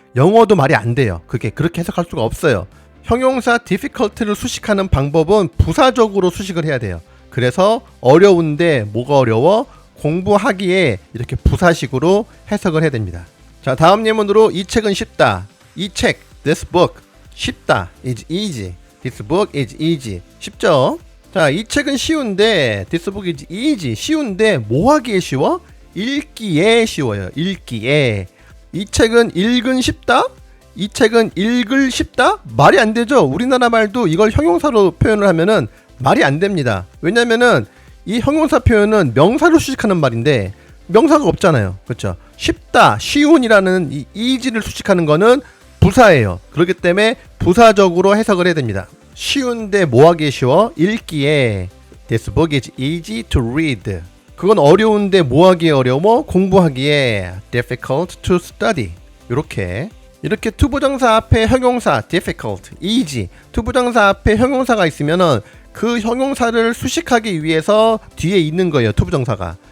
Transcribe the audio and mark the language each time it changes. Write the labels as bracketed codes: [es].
[ko] 영어도 말이 안 돼요. 그게 그렇게 해석할 수가 없어요. 형용사 difficult를 수식하는 방법은 부사적으로 수식을 해야 돼요. 그래서 어려운데 뭐가 어려워? 공부하기에 이렇게 부사식으로 해석을 해야 됩니다. 자, 다음 예문으로 이 책은 쉽다. 이 책, [en] this book, [ko] 쉽다, [en] is easy. This book is easy. [ko] 쉽죠? 자, 이 책은 쉬운데 [en] this book is easy. [ko] 쉬운데 뭐 하기에 쉬워? 읽기에 쉬워요. 읽기에. 이 책은 읽은 쉽다? 이 책은 읽을 쉽다? 말이 안 되죠. 우리나라 말도 이걸 형용사로 표현을 하면은 말이 안 됩니다. 왜냐면은 이 형용사 표현은 명사로 수식하는 말인데 명사가 없잖아요. 그렇죠? 쉽다, 쉬운이라는 이 easy를 수식하는 거는 부사예요. 그렇기 때문에 부사적으로 해석을 해야 됩니다. 쉬운데 뭐 하기에 쉬워? 읽기에. [en] This book is easy to read. [ko] 그건 어려운데 뭐 하기에 어려워? 공부하기에. [en] Difficult to study. [ko] 이렇게 투부정사 앞에 형용사 difficult, easy, 투부정사 앞에 형용사가 있으면은 그 형용사를 수식하기 위해서 뒤에 있는 거예요. 투부정사가.